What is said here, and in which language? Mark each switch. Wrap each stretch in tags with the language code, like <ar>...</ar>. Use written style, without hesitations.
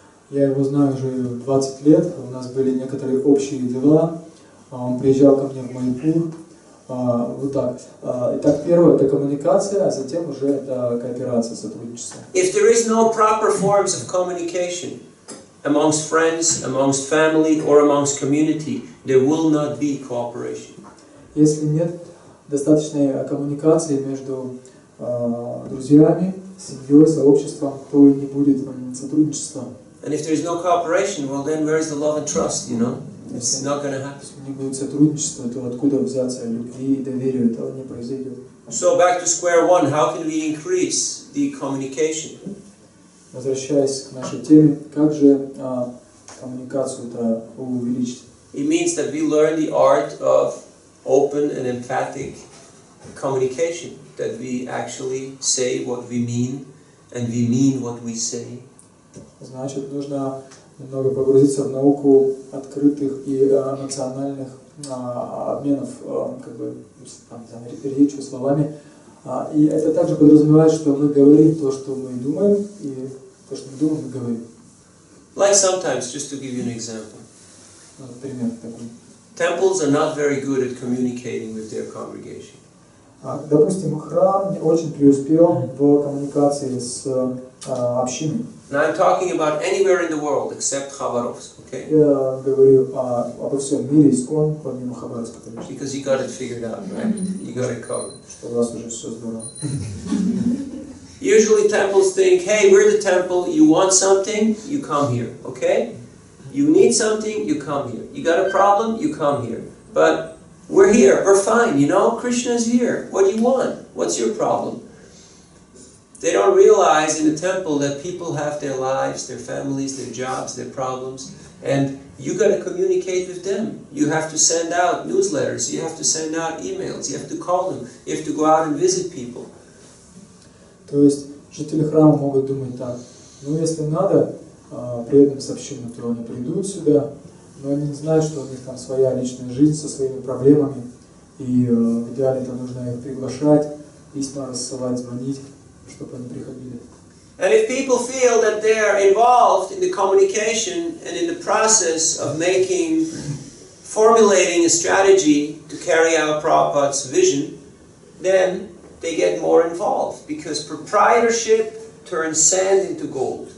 <ru>Я его знаю уже 20 лет. У нас были некоторые общие дела. Он приезжал ко мне в Майапур. Вот так. Итак, первое это коммуникация, а затем уже это кооперация, сотрудничество.</ru> <en>If there is no proper forms of communication amongst friends, amongst family, or amongst community, there will not be cooperation.</en> <ru>Если нет достаточной коммуникации между друзьями, семьей, сообществом, то и не будет сотрудничества.</ru> <en>And if there is no cooperation, well then where is the love and trust, you know? It's not going to happen.</en> <ru>Если не будет сотрудничества, то откуда взяться любви и доверию? Этого не произойдет.</ru> <en>So back to square one, how can we increase the communication?</en> <ru>Возвращаясь к нашей теме, как же коммуникацию-то увеличить?</ru> <en>It means that we learn the art of open and emphatic communication, that we actually say what we mean and we mean what we say.</en> <ru>Значит, нужно немного погрузиться в науку открытых и эмоциональных обменов, как бы, речью, словами. И это также подразумевает, что мы говорим то, что мы думаем, и то, что мы думаем, мы говорим.</ru> <en>Like sometimes, just to give you an example,</en> <ru>пример такой.</ru> <en>Temples are not very good at communicating with their congregation.</en> <ru>Допустим, храм не очень преуспел в коммуникации с общиной.</ru> <en>And I'm talking about anywhere in the world except Khabarovsk, okay?</en> <ru>Я говорю обо всем мире, искон, помимо Хабаровска, конечно.</ru> <en>Because you got it figured out, right? You got it covered.</en> <ru>Что у вас уже все здорово.</ru> <en>Usually temples think, hey, we're the temple, you want something, you come here, okay? You need something, you come here. You got a problem, you come here. But we're here, we're fine, you know? Krishna's here. What do you want? What's your problem? They don't realize in the temple that people have their lives, their families, their jobs, their problems, and you got to communicate with them. You have to send out newsletters, you have to send out emails, you have to call them, you have to go out and visit people.</en> <ru>То есть жители храма могут думать так: ну если надо преданным с общины, то они придут сюда, но они не знают, что у них там своя личная жизнь со своими проблемами, и в идеале это нужно их приглашать, письма рассылать, звонить, чтобы они приходили.</ru> <en>And if people feel that they are involved in the communication and in the process of formulating a strategy to carry out Prabhupada's vision, then they get more involved, because proprietorship turns sand into gold.</en>